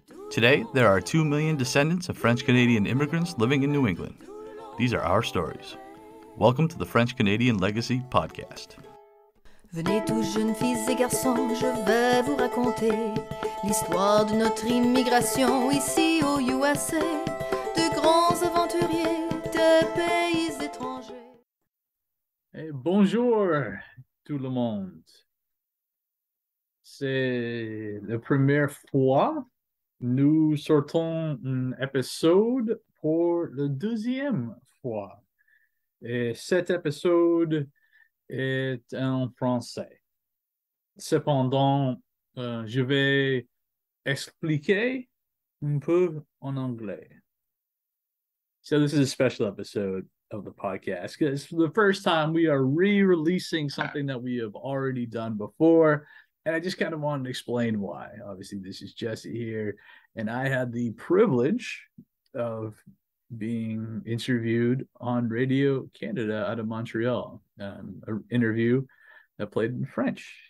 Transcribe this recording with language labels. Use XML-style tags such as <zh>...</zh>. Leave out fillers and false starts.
<en>Today, there are 2 million descendants of French-Canadian immigrants living in New England. These are our stories. Welcome to the French-Canadian Legacy Podcast.</en> <fr>Venez tous jeunes filles et garçons, je vais vous raconter l'histoire de notre immigration ici au USA, de grands aventuriers de pays étrangers. Hey, bonjour tout le monde. C'est la première fois nous sortons un épisode pour la deuxième fois. Et cet épisode est en français. Cependant, je vais expliquer un peu en anglais.</fr> <en>So this is a special episode of the podcast because for the first time we are re-releasing something that we have already done before. And I just kind of wanted to explain why. Obviously, this is Jesse here, and I had the privilege of being interviewed on Radio Canada out of Montreal, an interview that played in French.</en>